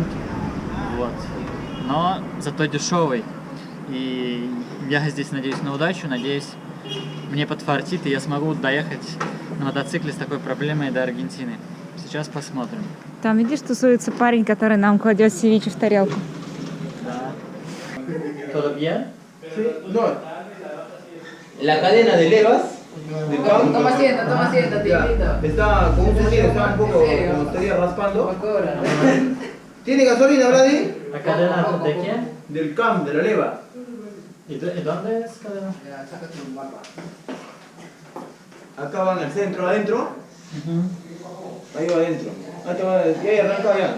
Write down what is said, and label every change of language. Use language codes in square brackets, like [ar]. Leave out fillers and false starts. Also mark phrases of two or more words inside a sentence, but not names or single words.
[ru] Вот. Но зато дешевый. И я здесь надеюсь на удачу, надеюсь, мне подфартит, и я смогу доехать на мотоцикле с такой проблемой до Аргентины. Сейчас посмотрим. Там, видишь, тусуется парень, который нам кладет севиче в тарелку. Да. [es] ¿Todo bien? La cadena de levas Toma asiento, tío. Está como un sonido, está un poco como estaría raspando. ¿Tiene gasolina, Vladi? ¿La cadena de quién? Del CAM, de la leva. ¿Y dónde es cadena? Acá va en el centro, adentro. Ahí va adentro. Ya arranca ya.